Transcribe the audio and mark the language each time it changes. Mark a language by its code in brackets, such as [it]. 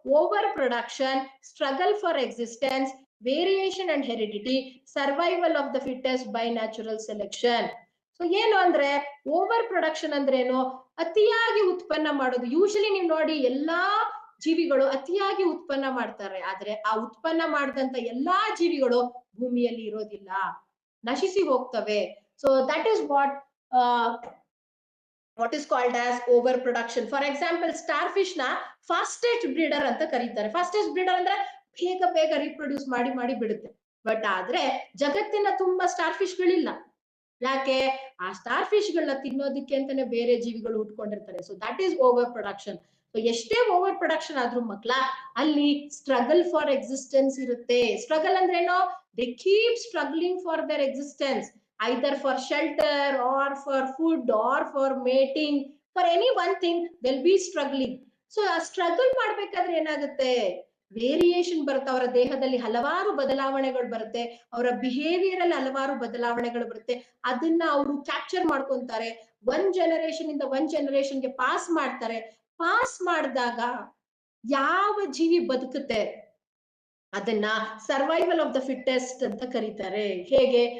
[en] Overproduction, struggle for existence, variation and heredity, survival of the fittest by natural selection. [kn] So ಏನು ಅಂದ್ರೆ, over production ಅಂದ್ರೆ ಏನು, ಅತಿಯಾಗಿ ಉತ್ಪನ್ನ ಮಾಡೋದು. ಯೂಶಲಿ ನೀವು ನೋಡಿ, ಎಲ್ಲಾ ಜೀವಿಗಳು ಅತಿಯಾಗಿ ಉತ್ಪನ್ನ ಮಾಡ್ತಾರೆ, ಆದ್ರೆ ಆ ಉತ್ಪನ್ನ ಮಾಡಿದಂತ ಎಲ್ಲಾ ಜೀವಿಗಳು ಭೂಮಿಯಲ್ಲಿ ಇರೋದಿಲ್ಲ, ನಶಿಸಿ ಹೋಗ್ತವೆ. [en] So that is what is called as overproduction. For example, starfish na fastest breeder [kn] anta ಕರೀತಾರೆ. fastest breeder ಅಂದ್ರೆ ಬೇಗ ರೀಪ್ರೊಡ್ಯೂಸ್ ಮಾಡಿ ಬಿಡುತ್ತೆ. ಬಟ್ ಆದ್ರೆ ಜಗತ್ತಿನ ತುಂಬಾ ಸ್ಟಾರ್ಫಿಶ್ ಗಳಿಲ್ಲ. ಯಾಕೆ? ಆ ಸ್ಟಾರ್ಫಿಶ್ ಗಳನ್ನ ತಿನ್ನೋದಕ್ಕೆ ಅಂತಾನೆ ಬೇರೆ ಜೀವಿಗಳು ಹುಟ್ಕೊಂಡಿರ್ತಾರೆ. [en] So that is overproduction. [kn] So ಎಷ್ಟೇ ಓವರ್ ಪ್ರೊಡಕ್ಷನ್ ಆದ್ರೂ ಮಕ್ಳ, ಅಲ್ಲಿ ಸ್ಟ್ರಗಲ್ ಫಾರ್ ಎಕ್ಸಿಸ್ಟೆನ್ಸ್ ಇರುತ್ತೆ. ಸ್ಟ್ರಗಲ್ ಅಂದ್ರೆ ಏನೋ, [en] They keep struggling for their existence, either for shelter or for food or for mating, for any one thing they'll be struggling. [kn] So ಆ struggle ಮಾಡ್ಬೇಕಾದ್ರೆ ಏನಾಗುತ್ತೆ, ವೇರಿಯೇಷನ್ ಬರುತ್ತೆ. ಅವರ ದೇಹದಲ್ಲಿ ಹಲವಾರು ಬದಲಾವಣೆಗಳು ಬರುತ್ತೆ, ಅವರ ಬಿಹೇವಿಯರ್ ಅಲ್ಲಿ ಹಲವಾರು ಬದಲಾವಣೆಗಳು ಬರುತ್ತೆ. ಅದನ್ನ ಅವರು ಕ್ಯಾಪ್ಚರ್ ಮಾಡ್ಕೊಂತಾರೆ, ಒಂದ್ ಜನರೇಷನ್ ಇಂದ ಒಂದ್ ಜನರೇಷನ್ಗೆ ಪಾಸ್ ಮಾಡ್ತಾರೆ. ಪಾಸ್ ಮಾಡಿದಾಗ ಯಾವ ಜೀವಿ ಬದುಕುತ್ತೆ ಅದನ್ನ ಸರ್ವೈವಲ್ ಆಫ್ ದ ಫಿಟ್ಟೆಸ್ಟ್ ಅಂತ ಕರೀತಾರೆ. ಹೇಗೆ?